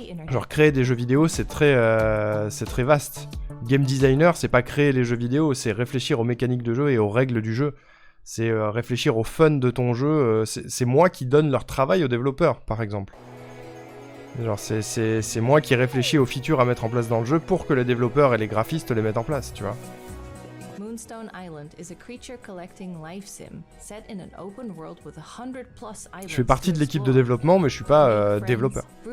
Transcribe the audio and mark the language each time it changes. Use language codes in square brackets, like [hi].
[fr] Genre créer des jeux vidéo, c'est très vaste. Game designer, c'est pas créer les jeux vidéo, c'est réfléchir aux mécaniques de jeu et aux règles du jeu. C'est réfléchir au fun de ton jeu. C'est moi qui donne leur travail aux développeurs, par exemple. Genre c'est moi qui réfléchis aux features à mettre en place dans le jeu pour que les développeurs et les graphistes les mettent en place, tu vois. [en] Moonstone Island is a creature collecting life sim set in an open world with 100+ islands. [fr] Je fais partie de l'équipe de développement, mais je suis pas développeur.